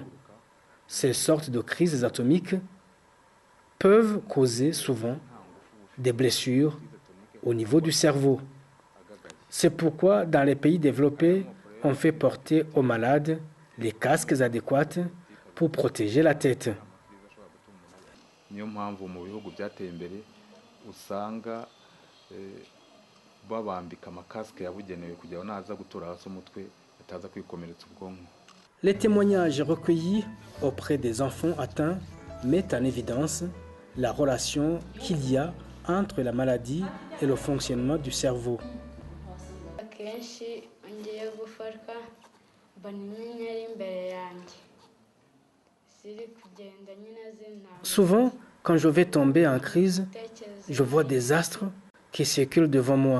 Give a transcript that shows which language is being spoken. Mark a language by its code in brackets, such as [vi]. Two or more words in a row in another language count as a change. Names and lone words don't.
[fr] Ces sortes de crises atomiques peuvent causer souvent des blessures au niveau du cerveau. C'est pourquoi dans les pays développés, on fait porter aux malades les casques adéquats pour protéger la tête. [rw] niyo mpamvu mu bihugu byateye imbere usanga babambika amakasike yabugenewe kugira ngo naza gutura hasi umutwe ataza kwikomeretsa ubwonko. [fr] Les témoignages recueillis auprès des enfants atteints mettent en évidence la relation qu'il y a entre la maladie et le fonctionnement du cerveau. Souvent, quand je vais tomber en crise, je vois des astres qui circulent devant moi.